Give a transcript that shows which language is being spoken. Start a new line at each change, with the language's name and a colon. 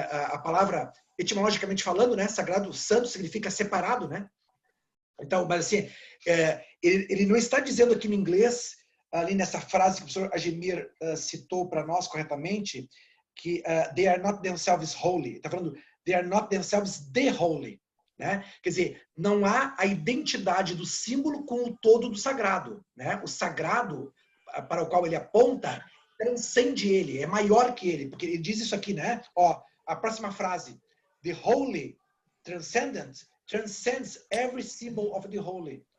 Portuguese: A palavra, etimologicamente falando, né? Sagrado, santo significa separado, né? Então, mas assim, ele não está dizendo aqui no inglês, ali nessa frase que o professor Agemir citou para nós corretamente, que
English: they are not themselves holy.
Portuguese: Está falando,
English: they are not themselves the holy.
Portuguese: Né? Quer dizer, não há a identidade do símbolo com o todo do sagrado. Né? O sagrado, para o qual ele aponta, transcende ele, é maior que ele. Porque ele diz isso aqui, né? Ó, a próxima frase.
English: The holy, transcendent, transcends every symbol of the holy.